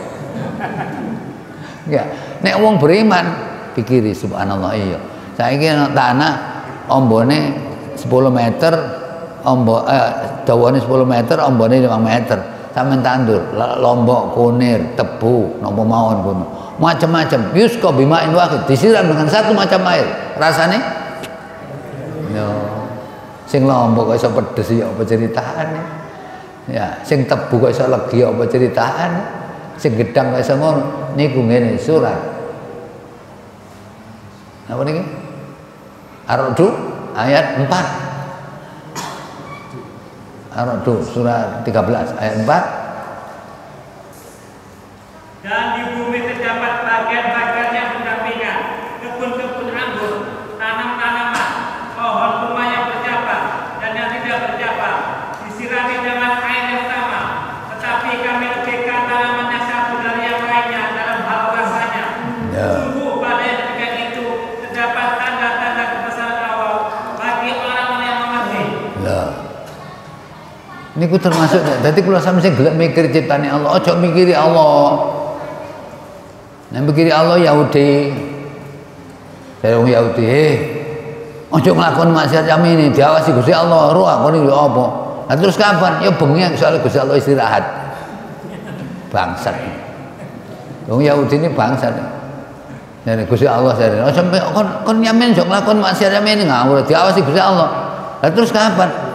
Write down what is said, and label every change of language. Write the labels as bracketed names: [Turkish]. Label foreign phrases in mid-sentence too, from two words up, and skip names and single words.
[Javanese] Ya, nek wong beriman pikiri subhanallah iya. Saiki ana tanah ombone 10 meter, dawane 10 meter, ombone 5 meter. Sampeyan tandur lombok, kunir, tebu, napa mawon kono. Macam-macam. [Arabic] يسقى بماء واحد, [Indonesian] disiram dengan satu macam air. [Javanese] Rasane yo sing lombok kok iso pedes ya apa ceritane. Ya, sing tebu kok iso legi apa ceritane. Sing gedang kok iso ngono. Niku ngene surat. Apa niki? [Indonesian] Ar-Ra'd ayat 4. Ar-Ra'd surat 13 ayat 4. Dan di bumi terdapat bagian-bagian yang berdampingan, kebun-kebun anggur, tanam-tanaman, pohon kurma yang bercabang dan yang tidak bercabang, disirami dengan air yang sama. Tetapi kami lebihkan tanamannya satu dari yang lainnya dalam hal rasanya. Sungguh pada ketika itu terdapat tanda-tanda kebesaran Allah bagi orang-orang yang mengerti. [Javanese] Niku termasuk. Dadi kula sampe sing gelem mikir ciptane Allah, aja mikiri Allah. Nek mikiri Allah Yahudi. Saya wong Yahudi, aja nglakoni maksiat [Indonesian] jam ini, [Javanese] diawasi Gusti Allah, roh aku iki apa. Lah terus kapan? Ya bengi soal Gusti Allah istirahat. Bangsat. Wong Yahudi ini bangsat. Nek Gusti Allah jare, sampe kon nyamen sok nglakoni maksiat [Indonesian] jam ini [Javanese] ngawur, diawasi Gusti Allah. Lah terus kapan?